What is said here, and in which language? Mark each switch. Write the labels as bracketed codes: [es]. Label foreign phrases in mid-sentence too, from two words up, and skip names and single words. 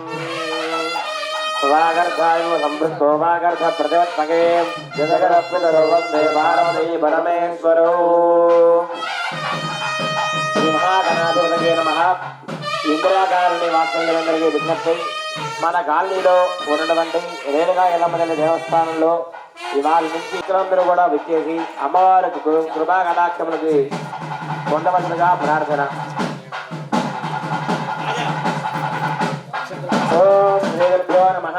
[sa] वागर्धायो संपृक्तो वागर्ध प्रतिवत्मके जगदपितरो वन्दे पार्वती परमेश्वरो। श्रीमहागणाधिपतये नमः। [te] ఇందిరా కాలనీ వాసులందరికీ విజ్ఞప్తి, మన కాలనీలో ఉన్నటువంటి రేణుకా ఎల్లమ్మ తల్లి దేవస్థానంలో ఇవాళ నుంచి ఇతరులందరూ కూడా వచ్చేసి అమ్మవారికి కృపా కటాక్షములకి పొందవలసిగా ప్రార్థన. [sa] ఓం శ్రీగురుభ్యో నమః.